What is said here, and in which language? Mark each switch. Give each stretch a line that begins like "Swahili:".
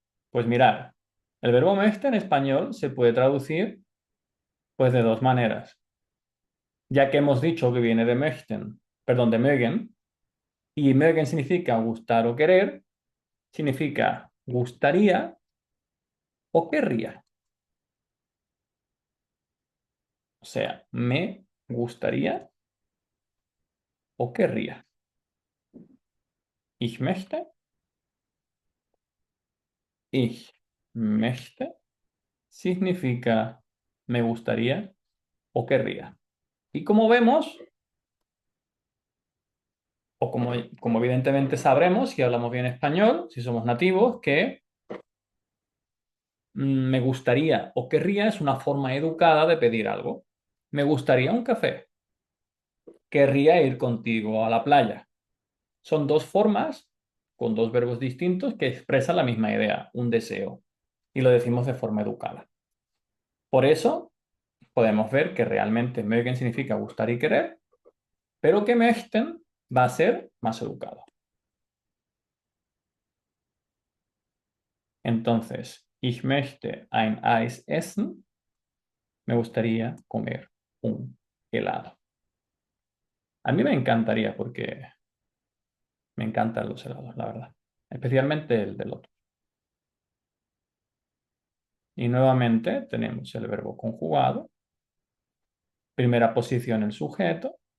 Spanish: Pues mirad, el verbo möchten en español se puede traducir pues de dos maneras, ya que hemos dicho que viene de möchten, perdón, de mögen, y mögen significa gustar o querer, significa gustaría o querría. sea, me gustaría o querría. Ich möchte, ich möchte significa me gustaría o querría. Y como vemos, o como evidentemente sabremos si hablamos bien español, si somos nativos, que me gustaría o querría es una forma educada de pedir algo. Me gustaría un café. Querría ir contigo a la playa. Son dos formas con dos verbos distintos que expresan la misma idea, un deseo. Y lo decimos de forma educada. Por eso podemos ver que realmente mögen significa gustar y querer, pero que möchten va a ser más educado.
German: Entonces, ich möchte ein Eis essen.
Spanish: Me gustaría comer un helado. A mí me encantaría porque me encantan los helados, la verdad. Especialmente el de loto. Y nuevamente tenemos el verbo conjugado. Primera posición el sujeto.